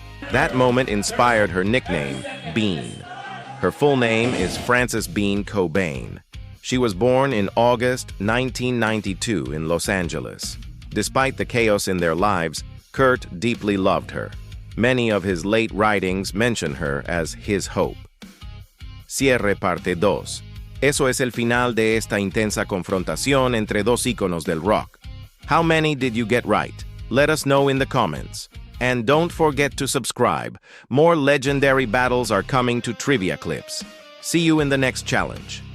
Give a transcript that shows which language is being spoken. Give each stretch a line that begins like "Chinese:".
English: That moment inspired her nickname, Bean. Her full name is Frances Bean Cobain. She was born in August 1992 in Los Angeles. Despite the chaos in their lives, Kurt deeply loved her. Many of his late writings mention her as his hope.
Spanish: Cierre parte 2. Eso es el final de esta intensa confrontación entre dos íconos del rock.
English: How many did you get right? Let us know in the comments. And don't forget to subscribe. More legendary battles are coming to Trivia Clips. See you in the next challenge.